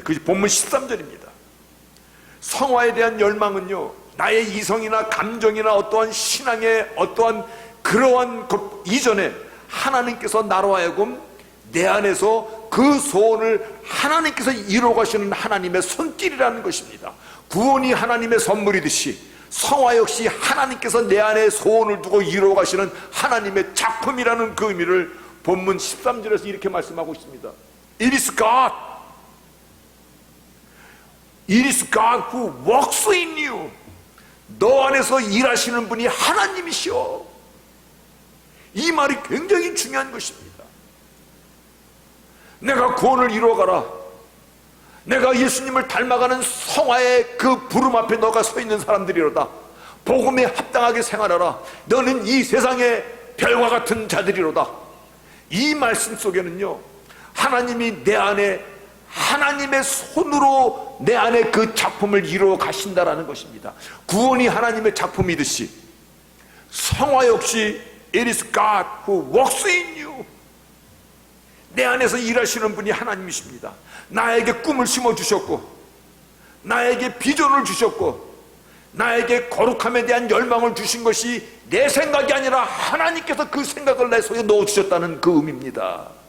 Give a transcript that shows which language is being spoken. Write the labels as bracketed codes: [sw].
[ko] 그것이 본문 13절입니다. 성화에 대한 열망은요, 나의 이성이나 감정이나 어떠한 신앙의 어떠한 그러한 것 이전에 하나님께서 나로 하여금 내 안에서 그 소원을 하나님께서 이루어 가시는 하나님의 손길이라는 것입니다. 구원이 하나님의 선물이듯이 성화 역시 하나님께서 내 안에 소원을 두고 이루어 가시는 하나님의 작품이라는 그 의미를 본문 13절에서 이렇게 말씀하고 있습니다. [en] It is God. It is God who works in you. [ko] 너 안에서 일하시는 분이 하나님이시오. 이 말이 굉장히 중요한 것입니다. 내가 구원을 이루어가라, 내가 예수님을 닮아가는 성화의 그 부름 앞에 너가 서 있는 사람들이로다. 복음에 합당하게 생활하라. 너는 이 세상의 별과 같은 자들이로다. 이 말씀 속에는요, 하나님이 내 안에, 하나님의 손으로 내 안에 그 작품을 이루어 가신다라는 것입니다. 구원이 하나님의 작품이듯이 성화 역시 [en] It is God who works in you. [ko] 내 안에서 일하시는 분이 하나님이십니다. 나에게 꿈을 심어주셨고, 나에게 비전을 주셨고, 나에게 거룩함에 대한 열망을 주신 것이 내 생각이 아니라 하나님께서 그 생각을 내 속에 넣어주셨다는 그 의미입니다.